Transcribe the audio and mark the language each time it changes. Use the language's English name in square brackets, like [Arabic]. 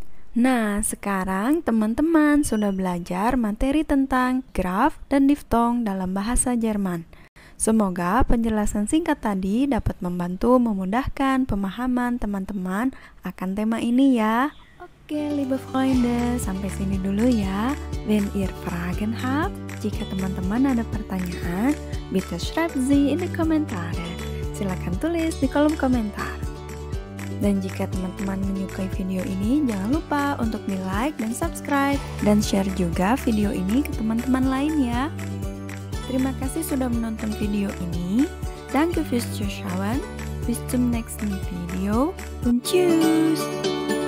[Indonesian] Nah, sekarang teman-teman sudah belajar materi tentang graph dan diphthong dalam bahasa Jerman. Semoga penjelasan singkat tadi dapat membantu memudahkan pemahaman teman-teman akan tema ini ya. Oke, [German] liebe Freunde, [Indonesian] sampai sini dulu ya. [German] Wenn ihr Fragen habt, [Indonesian] jika teman-teman ada pertanyaan, [German] bitte schreibt sie in die Kommentare. [Indonesian] Silahkan tulis di kolom komentar. Dan jika teman-teman menyukai video ini, jangan lupa untuk di-like dan subscribe. Dan share juga video ini ke teman-teman lain ya. Terima kasih sudah menonton video ini. [German] Danke fürs Zuschauen. Bis zum nächsten Video und tschüss!